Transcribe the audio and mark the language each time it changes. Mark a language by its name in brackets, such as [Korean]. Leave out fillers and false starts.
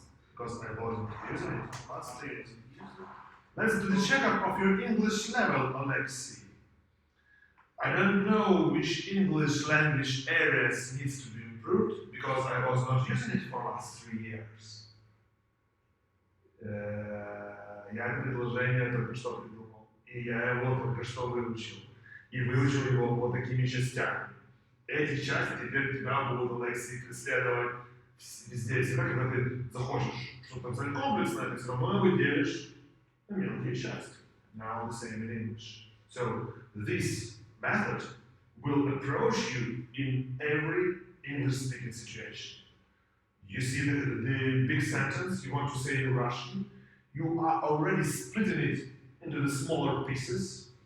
[English] Because I wasn't using it last 3 years. Use it. Let's do the checkup of your English level, Oleksii. I don't know which English language areas needs to be improved because I was not using it for last 3 years. [Russian] Я это предложение только что придумал. И я его только что выучил. И выучил его вот такими частями. Эти части теперь тебя будут, Oleksii, преследовать везде и всегда, когда ты захочешь что-то написать комплексно, ты все равно его делишь на мелкие части. [English] Now the same in English. So this method will approach you in every English-speaking situation. You see the big sentence you want to say in Russian, you are already splitting it into the smaller pieces.